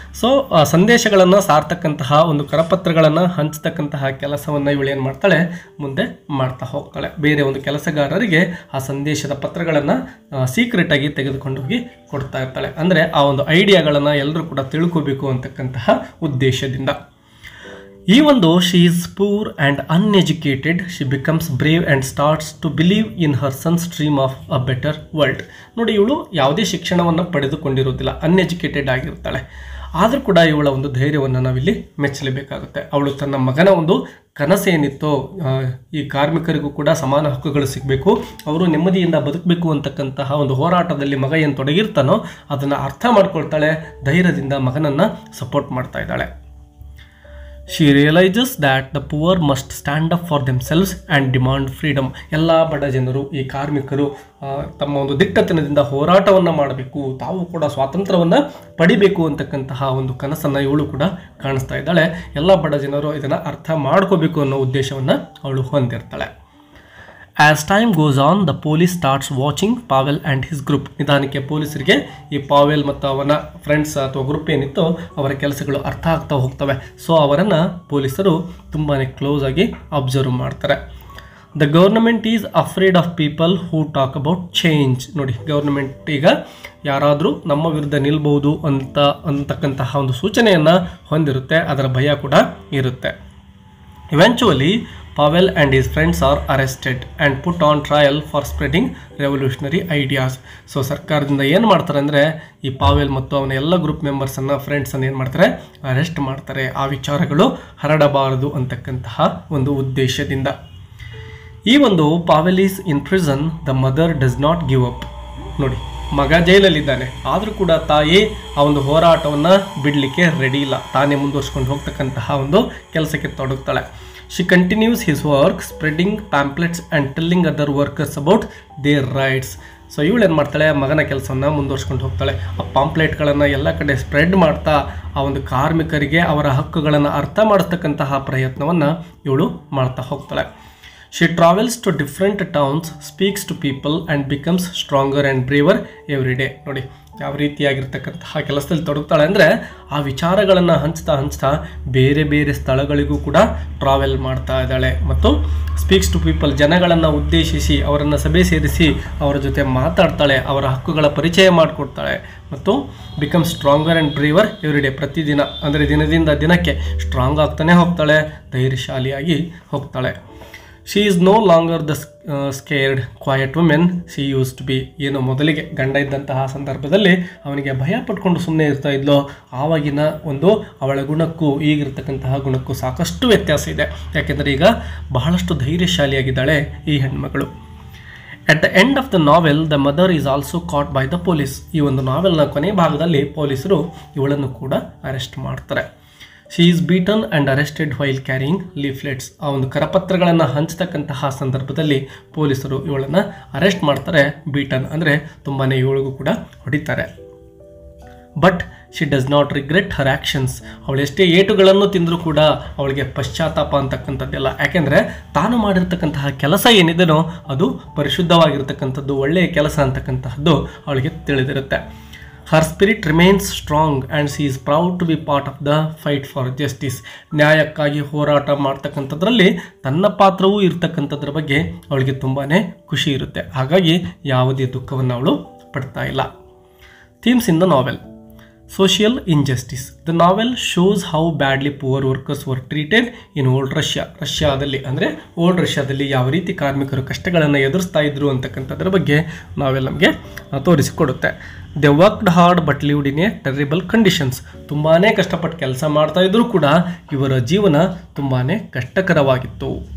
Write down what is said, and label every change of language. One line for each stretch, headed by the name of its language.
Kannada: So ಸಂದೇಶಗಳನ್ನು ಸಾರ್ತಕ್ಕಂತಹ ಒಂದು ಕರಪತ್ರಗಳನ್ನು ಹಂಚತಕ್ಕಂತಹ ಕೆಲಸವನ್ನು ಇವಳು ಏನು ಮಾಡ್ತಾಳೆ, ಮುಂದೆ ಮಾಡ್ತಾ ಹೋಗ್ತಾಳೆ. ಬೇರೆ ಒಂದು ಕೆಲಸಗಾರರಿಗೆ ಆ ಸಂದೇಶದ ಪತ್ರಗಳನ್ನು ಸೀಕ್ರೆಟಾಗಿ ತೆಗೆದುಕೊಂಡು ಹೋಗಿ ಕೊಡ್ತಾ ಇರ್ತಾಳೆ. ಅಂದರೆ ಆ ಒಂದು ಐಡಿಯಾಗಳನ್ನು ಎಲ್ಲರೂ ಕೂಡ ತಿಳ್ಕೋಬೇಕು ಅಂತಕ್ಕಂತಹ ಉದ್ದೇಶದಿಂದ.
English: Even though she is poor and uneducated, she becomes brave and starts to believe in her son's dream of a better world.
Kannada: ನೋಡಿ, ಇವಳು ಯಾವುದೇ ಶಿಕ್ಷಣವನ್ನು ಪಡೆದುಕೊಂಡಿರೋದಿಲ್ಲ, ಅನ್ಎಜುಕೇಟೆಡ್ ಆಗಿರ್ತಾಳೆ. ಆದರೂ ಕೂಡ ಇವಳ ಒಂದು ಧೈರ್ಯವನ್ನು ನಾವಿಲ್ಲಿ ಮೆಚ್ಚಲೇಬೇಕಾಗುತ್ತೆ. ಅವಳು ತನ್ನ ಮಗನ ಒಂದು ಕನಸೇನಿತ್ತೋ ಈ ಕಾರ್ಮಿಕರಿಗೂ ಕೂಡ ಸಮಾನ ಹಕ್ಕುಗಳು ಸಿಗಬೇಕು, ಅವರು ನೆಮ್ಮದಿಯಿಂದ ಬದುಕಬೇಕು ಅಂತಕ್ಕಂತಹ ಒಂದು ಹೋರಾಟದಲ್ಲಿ ಮಗ ಏನು ತೊಡಗಿರ್ತಾನೋ ಅದನ್ನು ಅರ್ಥ ಮಾಡ್ಕೊಳ್ತಾಳೆ, ಧೈರ್ಯದಿಂದ ಮಗನನ್ನು ಸಪೋರ್ಟ್ ಮಾಡ್ತಾ ಇದ್ದಾಳೆ.
English: She realizes that the poor must stand up for themselves and demand freedom.
Kannada: ಎಲ್ಲ ಬಡ ಜನರು, ಈ ಕಾರ್ಮಿಕರು ತಮ್ಮ ಒಂದು ದಿಟ್ಟತನದಿಂದ ಹೋರಾಟವನ್ನು ಮಾಡಬೇಕು, ತಾವು ಕೂಡ ಸ್ವಾತಂತ್ರ್ಯವನ್ನು ಪಡಿಬೇಕು ಅಂತಕ್ಕಂತಹ ಒಂದು ಕನಸನ್ನು ಇವಳು ಕೂಡ ಕಾಣಿಸ್ತಾ ಇದ್ದಾಳೆ. ಎಲ್ಲ ಬಡ ಜನರು ಇದನ್ನು ಅರ್ಥ ಮಾಡ್ಕೋಬೇಕು ಅನ್ನೋ ಉದ್ದೇಶವನ್ನು ಅವಳು ಹೊಂದಿರ್ತಾಳೆ.
English: As time goes on, the police starts watching Pavel and his group.
Kannada: ನಿಧಾನಕ್ಕೆ ಪೊಲೀಸರಿಗೆ ಈ ಪಾವೆಲ್ ಮತ್ತು ಅವನ ಫ್ರೆಂಡ್ಸ್ ಅಥವಾ ಗ್ರೂಪ್ ಏನಿತ್ತು ಅವರ ಕೆಲಸಗಳು ಅರ್ಥ ಆಗ್ತಾ ಹೋಗ್ತವೆ. ಸೊ ಅವರನ್ನು ಪೊಲೀಸರು ತುಂಬಾ ಕ್ಲೋಸ್ ಆಗಿ ಅಬ್ಸರ್ವ್ ಮಾಡ್ತಾರೆ.
English: The government is afraid of people who talk about change.
Kannada: ನೋಡಿ, ಗೌರ್ಮೆಂಟ್ ಈಗ ಯಾರಾದರೂ ನಮ್ಮ ವಿರುದ್ಧ ನಿಲ್ಬಹುದು ಅಂತಕ್ಕಂತಹ ಒಂದು ಸೂಚನೆಯನ್ನು ಹೊಂದಿರುತ್ತೆ, ಅದರ ಭಯ ಕೂಡ ಇರುತ್ತೆ.
English: Eventually Pavel and his friends are arrested and put on trial for spreading revolutionary ideas.
Kannada: So ಸರ್ಕಾರದಿಂದ ಏನು ಮಾಡ್ತಾರೆ ಅಂದರೆ ಈ ಪಾವೆಲ್ ಮತ್ತು ಅವನ ಎಲ್ಲ ಗ್ರೂಪ್ ಮೆಂಬರ್ಸನ್ನು, ಫ್ರೆಂಡ್ಸನ್ನು ಏನು ಮಾಡ್ತಾರೆ, ಅರೆಸ್ಟ್ ಮಾಡ್ತಾರೆ, ಆ ವಿಚಾರಗಳು ಹರಡಬಾರದು ಅಂತಕ್ಕಂತಹ ಒಂದು ಉದ್ದೇಶದಿಂದ. ಈ ಒಂದು
English: Pavel is in prison, the mother does not give up.
Kannada: ನೋಡಿ, ಮಗ ಜೈಲಲ್ಲಿದ್ದಾನೆ, ಆದರೂ ಕೂಡ ತಾಯಿ ಆ ಒಂದು ಹೋರಾಟವನ್ನು ಬಿಡಲಿಕ್ಕೆ ರೆಡಿ ಇಲ್ಲ, ತಾನೇ ಮುಂದುವರ್ಸ್ಕೊಂಡು ಹೋಗ್ತಕ್ಕಂತಹ ಒಂದು ಕೆಲಸಕ್ಕೆ ತೊಡಗ್ತಾಳೆ.
English: She continues his work, spreading pamphlets and telling other workers about their rights.
Kannada: So ಇವಳು ಏನು ಮಾಡ್ತಾಳೆ, ಮಗನ ಕೆಲಸವನ್ನು ಮುಂದುವರ್ಸ್ಕೊಂಡು ಹೋಗ್ತಾಳೆ. ಆ ಪಾಂಪ್ಲೆಟ್ಗಳನ್ನು ಎಲ್ಲ ಕಡೆ ಸ್ಪ್ರೆಡ್ ಮಾಡ್ತಾ ಆ ಒಂದು ಕಾರ್ಮಿಕರಿಗೆ ಅವರ ಹಕ್ಕುಗಳನ್ನು ಅರ್ಥ ಮಾಡಿಸ್ತಕ್ಕಂತಹ ಪ್ರಯತ್ನವನ್ನು ಇವಳು ಮಾಡ್ತಾ ಹೋಗ್ತಾಳೆ.
English: She travels to different towns, speaks to people and becomes stronger and braver every day.
Kannada: ನೋಡಿ, ಯಾವ ರೀತಿಯಾಗಿರ್ತಕ್ಕಂತಹ ಕೆಲಸದಲ್ಲಿ ತೊಡಗ್ತಾಳೆ ಅಂದರೆ ಆ ವಿಚಾರಗಳನ್ನು ಹಂಚ್ತಾ ಬೇರೆ ಬೇರೆ ಸ್ಥಳಗಳಿಗೂ ಕೂಡ ಟ್ರಾವೆಲ್ ಮಾಡ್ತಾ ಇದ್ದಾಳೆ ಮತ್ತು
English: speaks to people,
Kannada: ಜನಗಳನ್ನು ಉದ್ದೇಶಿಸಿ ಅವರನ್ನು ಸಭೆ ಸೇರಿಸಿ ಅವರ ಜೊತೆ ಮಾತಾಡ್ತಾಳೆ, ಅವರ ಹಕ್ಕುಗಳ ಪರಿಚಯ ಮಾಡಿಕೊಡ್ತಾಳೆ ಮತ್ತು
English: Become stronger and braver every day.
Kannada: ಪ್ರತಿದಿನ ಅಂದರೆ ದಿನದಿಂದ ದಿನಕ್ಕೆ ಸ್ಟ್ರಾಂಗ್ ಆಗ್ತಾನೆ ಹೋಗ್ತಾಳೆ, ಧೈರ್ಯಶಾಲಿಯಾಗಿ ಹೋಗ್ತಾಳೆ.
English: She is no longer the scared quiet woman she used to be.
Kannada: ಏನು ಮೊದಲಿಗೆ ಗಂಡ ಇದ್ದಂತಹ ಸಂದರ್ಭದಲ್ಲಿ ಅವನಿಗೆ ಭಯ ಪಟ್ಕೊಂಡು ಸುಮ್ಮನೆ ಇರ್ತಾ ಇದ್ಲೋ, ಆವಾಗಿನ ಒಂದು ಅವಳ ಗುಣಕ್ಕೂ ಈಗಿರ್ತಕ್ಕಂತಹ ಗುಣಕ್ಕೂ ಸಾಕಷ್ಟು ವ್ಯತ್ಯಾಸ ಇದೆ. ಯಾಕೆಂದರೆ ಈಗ ಬಹಳಷ್ಟು ಧೈರ್ಯಶಾಲಿಯಾಗಿದ್ದಾಳೆ ಈ ಹೆಣ್ಮಗಳು.
English: At the end of the novel, the mother is also caught by the police.
Kannada: ಈ ಒಂದು ನಾವೆಲ್ನ ಕೊನೆ ಭಾಗದಲ್ಲಿ ಪೊಲೀಸರು ಇವಳನ್ನು ಕೂಡ ಅರೆಸ್ಟ್ ಮಾಡ್ತಾರೆ.
English: She is beaten and arrested while carrying leaflets.
Kannada: ಆ ಒಂದು ಕರಪತ್ರಗಳನ್ನು ಹಂಚತಕ್ಕಂತಹ ಸಂದರ್ಭದಲ್ಲಿ ಪೊಲೀಸರು ಇವಳನ್ನು ಅರೆಸ್ಟ್ ಮಾಡ್ತಾರೆ.
English: beaten
Kannada: ಅಂದರೆ ತುಂಬಾ ಇವಳಿಗೂ ಕೂಡ ಹೊಡಿತಾರೆ.
English: But she does not regret her actions.
Kannada: ಅವಳು ಎಷ್ಟೇ ಏಟುಗಳನ್ನು ತಿಂದರೂ ಕೂಡ ಅವಳಿಗೆ ಪಶ್ಚಾತ್ತಾಪ ಅಂತಕ್ಕಂಥದ್ದೆಲ್ಲ. ಯಾಕೆಂದರೆ ತಾನು ಮಾಡಿರ್ತಕ್ಕಂತಹ ಕೆಲಸ ಏನಿದೆನೋ ಅದು ಪರಿಶುದ್ಧವಾಗಿರ್ತಕ್ಕಂಥದ್ದು, ಒಳ್ಳೆಯ ಕೆಲಸ ಅಂತಕ್ಕಂತಹದ್ದು ಅವಳಿಗೆ ತಿಳಿದಿರುತ್ತೆ.
English: Her spirit remains strong and she is proud to be part of the fight for justice.
Kannada: ನ್ಯಾಯಕ್ಕಾಗಿ ಹೋರಾಟ ಮಾಡ್ತಕ್ಕಂಥದ್ರಲ್ಲಿ ತನ್ನ ಪಾತ್ರವೂ ಇರ್ತಕ್ಕಂಥದ್ರ ಬಗ್ಗೆ ಅವಳಿಗೆ ತುಂಬಾ ಖುಷಿ ಇರುತ್ತೆ. ಹಾಗಾಗಿ ಯಾವುದೇ ದುಃಖವನ್ನು ಅವಳು ಪಡ್ತಾ ಇಲ್ಲ.
English: Themes in the novel: social injustice. The novel shows how badly poor workers were treated in old Russia.
Kannada: ರಷ್ಯಾದಲ್ಲಿ ಅಂದರೆ ಓಲ್ಡ್ ರಷ್ಯಾದಲ್ಲಿ ಯಾವ ರೀತಿ ಕಾರ್ಮಿಕರು ಕಷ್ಟಗಳನ್ನು ಎದುರಿಸ್ತಾ ಇದ್ರು ಅಂತಕ್ಕಂಥದ್ರ ಬಗ್ಗೆ ನಾವೆಲ್ಲ ನಮಗೆ ತೋರಿಸಿಕೊಡುತ್ತೆ.
English: They worked hard but lived in a terrible conditions.
Kannada: ತುಂಬಾ ಕಷ್ಟಪಟ್ಟು ಕೆಲಸ ಮಾಡ್ತಾ ಇದ್ರೂ ಕೂಡ ಇವರ ಜೀವನ ತುಂಬಾ ಕಷ್ಟಕರವಾಗಿತ್ತು.